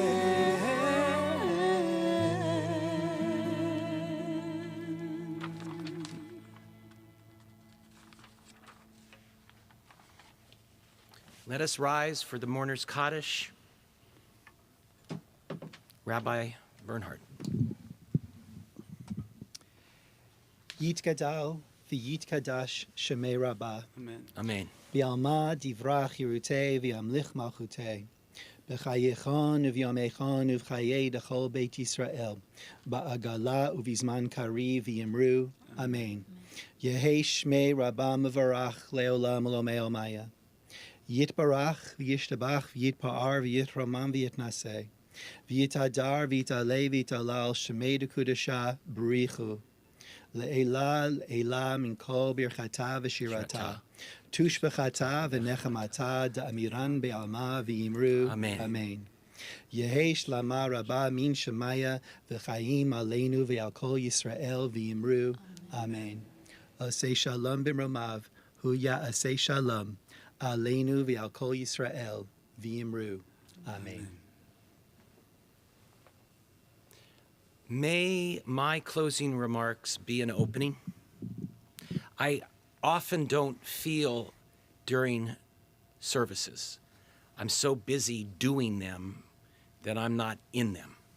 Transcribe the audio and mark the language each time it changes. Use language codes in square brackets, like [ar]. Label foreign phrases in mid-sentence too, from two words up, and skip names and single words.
[en] Let us rise for the mourner's Kaddish. Rabbi Bernhard. [arc] יתגדל ויתקדש שמה רבא. Amen. Amen. בעלמא די ברא כרעותה וימליך מלכותה. בחייכון וביומיכון ובחיי דכל בית ישראל. בעגלא ובזמן קריב ואמרו. Amen. יהא שמה רבא מברך לעלם ולעלמי עלמיא. יתברך וישתבח ויתפאר ויתרומם ויתנשא. ויתהדר ויתעלה ויתהלל שמה דקדשא בריך הוא. לעלא לעלא מן כל ברכתא ושירתא. תשבחתא ונחמתא דאמירן בעלמא ואמרו. Amen. Amen. יהא שלמא רבא מן שמיא וחיים עלינו ועל כל ישראל ואמרו. Amen. [he] עשה שלום במרומיו הוא יעשה שלום עלינו ועל כל ישראל ואמרו. Amen. [en] May my closing remarks be an opening. I often don't feel during services. I'm so busy doing them that I'm not in them.